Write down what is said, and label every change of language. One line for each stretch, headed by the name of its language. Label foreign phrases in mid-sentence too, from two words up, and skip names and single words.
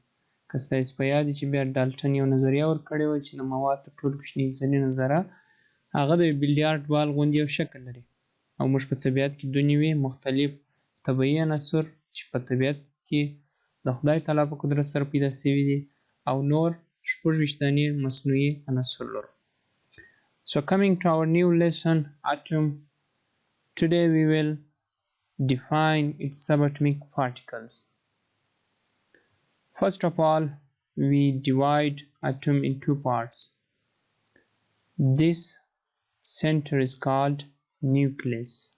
Pashto: که ستاسې په یاد وي چې بیا ډالټن یو نظریه ورکړې وه چې د موادو تر ټولو کوچني ذرینه ذره هغه د
English: billiard ball
Pashto: غوندې یو شکل لري، او موږ په طبیعت کې دوه نوي مختلف طبیعي عناصر چې په طبیعت کې د خدای تعالی په قدرت سره پیدا شوي دي او نور 26 دانې مصنوعي عناصر لرو.
English: So coming to our new lesson, atom. Today we will define its subatomic particles. First of all, we divide atom in two parts. This center is called nucleus.